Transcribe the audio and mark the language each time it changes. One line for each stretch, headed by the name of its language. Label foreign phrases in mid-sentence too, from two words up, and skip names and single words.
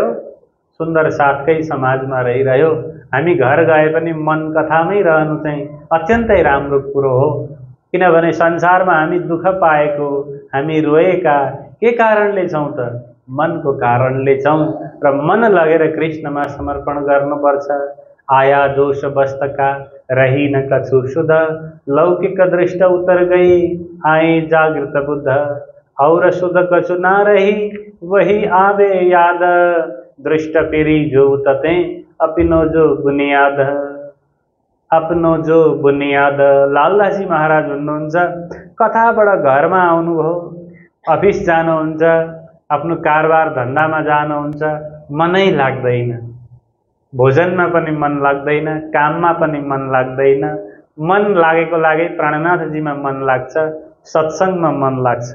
Nepali: सुन्दर साथकै समाजमा रहिरह्यो। हामी घर गए पनि मन कथामै रहनु चाहिँ अत्यन्तै राम्रो कुरो हो। किनभने संसारमा हामी दुःख पाएको, हामी रोएका के कारणले छौँ त? मनको कारणले छौँ र मन लगेर कृष्णमा समर्पण गर्नुपर्छ।
Hindi: आया दोष बस्तका रही न कछु शुद्ध, लौकिक दृष्ट उतर गई आए जागृत बुद्ध। और शुद्ध कछु ना रही वही आवे याद, दृष्ट पेरी जो तते अपनो जो बुनियाद। अपनो जो बुनियाद।
Nepali: लालदासजी महाराज हुनुहुन्छ, कथाबाट घरमा आउनुभयो, अफिस जानुहुन्छ, आफ्नो कारोबार धन्दामा जानुहुन्छ, मनै लाग्दैन। भोजनमा पनि मन लाग्दैन, काममा पनि मन लाग्दैन। मन लागेको लागि प्राणनाथजीमा मन लाग्छ, सत्सङ्गमा मन लाग्छ।